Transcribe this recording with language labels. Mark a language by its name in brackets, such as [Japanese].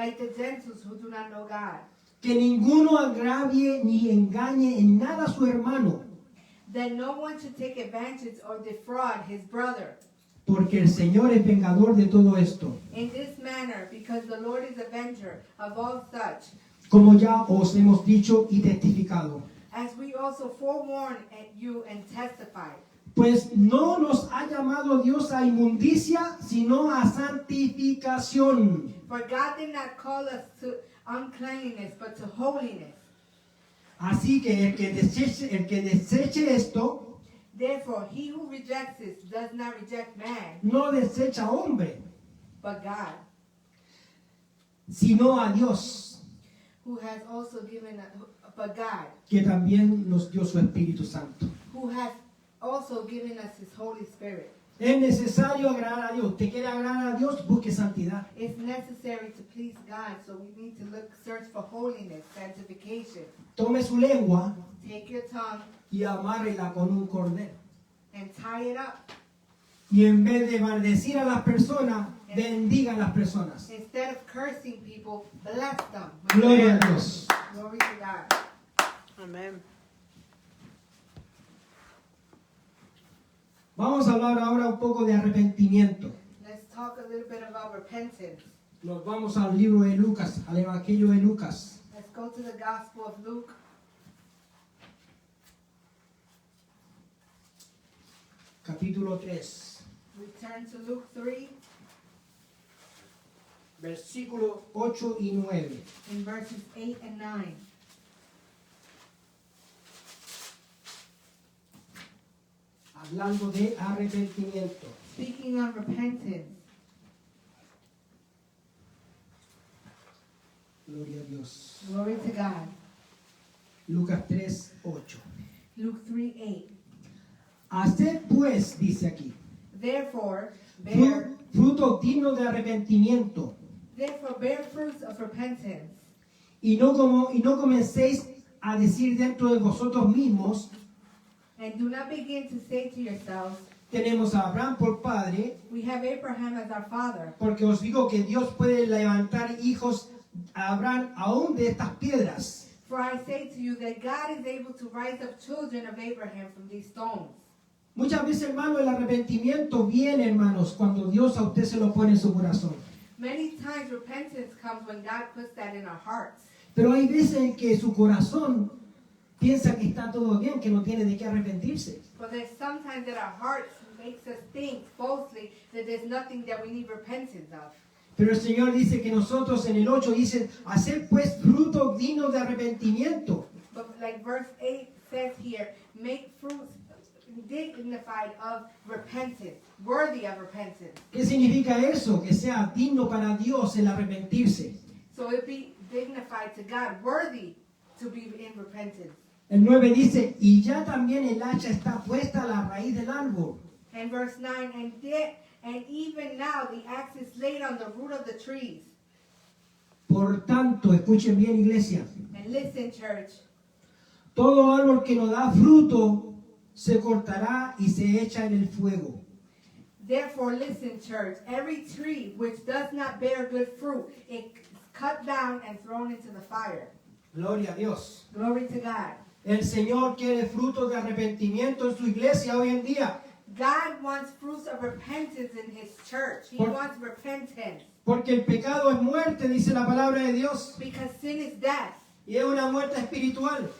[English] like the Gentiles who do not know God. [Spanish] Que ninguno agravie ni engañe en nada a su hermano, [English] That no one should take advantage or defraud his brother. [Spanish] porque el Señor es vengador de todo esto, [English] In this manner, because the Lord is avenger of all such, [Spanish] como ya os hemos dicho y testificado. [English] as we also forewarn you and testify. [Spanish] Pues no nos ha llamado Dios a inmundicia, sino a santificación. [English] For God did not call us to uncleanliness, but to holiness. [Spanish] Así que el que deseche esto, [English] Therefore, he who rejects this does not reject man, [Spanish] no desecha a hombre, [English] but God, [Spanish] sino a Dios, [English] who has also given, but God, [Spanish] que también nos dio su Espíritu Santo. [English] who has also given us his Holy Spirit. [Spanish] Es necesario agradar a Dios. ¿Usted quiere agradar a Dios? Busque santidad. [English] It's necessary to please God, so we need to search for holiness, sanctification. [Spanish] Tome su lengua [English] Take your tongue [Spanish] y amárrela con un cordel. [English] and tie it up. [Spanish] Y en vez de maldecir a las personas, bendiga a las personas. [English] Instead of cursing people, bless them. [Spanish] Gloria a Dios. [English] Glory to God. Amen. [Spanish] Vamos a hablar ahora un poco de arrepentimiento. [English] Let's talk a little bit about repentance. [Spanish] Nos vamos al libro de Lucas, al Evangelio de Lucas. [English] Let's go to the Gospel of Luke, [Spanish] Capítulo 3, [English] we turn to Luke 3, [Spanish] versículos 8 y 9. [English] in verses 8 and 9. [Spanish] Hablando de arrepentimiento. [English] Speaking on repentance. [Spanish] Gloria a Dios. [English] Glory to God. [Spanish] Lucas 3, 8. [English] Luke 3, 8. [Spanish] Haced pues, dice aquí, [English] Therefore, bear [Spanish] frutos dignos de arrepentimiento, [English] fruits of repentance, [Spanish] y no comencéis a decir dentro de vosotros mismos, [English] and do not begin to say to yourselves, [Spanish] tenemos a Abraham por padre, [English] we have Abraham as our father. [Spanish] porque os digo que Dios puede levantar hijos a Abraham aún de estas piedras. [English] For I say to you that God is able to rise up children of Abraham from these stones. [Spanish] Muchas veces, hermano, el arrepentimiento viene, hermanos, cuando Dios a usted se lo pone en su corazón. [English] Many times repentance comes when God puts that in our hearts. [Spanish] Pero hay veces en que su corazón piensa que está todo bien, que no tiene de qué arrepentirse. [English] But there's sometimes that our hearts makes us think falsely that there's nothing that we need repentance of. [Spanish] Pero el Señor dice que nosotros en el 8 dice, hacer pues frutos dignos de arrepentimiento. [English] But like verse 8 says here, make fruits dignified of repentance, worthy of repentance. [Spanish] ¿Qué significa eso? Que sea digno para Dios el arrepentirse. [English] So it be dignified to God, worthy to be in repentance. [Spanish] El 9 dice, y ya también el hacha está puesta a la raíz del árbol. [English] And verse 9, and even now the axe is laid on the root of the trees. [Spanish] Por tanto, escuchen bien, iglesia, [English] And listen, church, [Spanish] todo árbol que no da fruto se cortará y se echa en el fuego. [English] therefore listen, church, every tree which does not bear good fruit, it is cut down and thrown into the fire. [Spanish] Gloria a Dios. [English] Glory to God. [Spanish] El Señor quiere frutos de arrepentimiento en su iglesia hoy en día. [English] God wants fruits of repentance in his church. He Por- wants repentance. [Spanish] Porque el pecado es muerte, dice la palabra de Dios. [English] Because sin is death. [Spanish] Y es una muerte espiritual.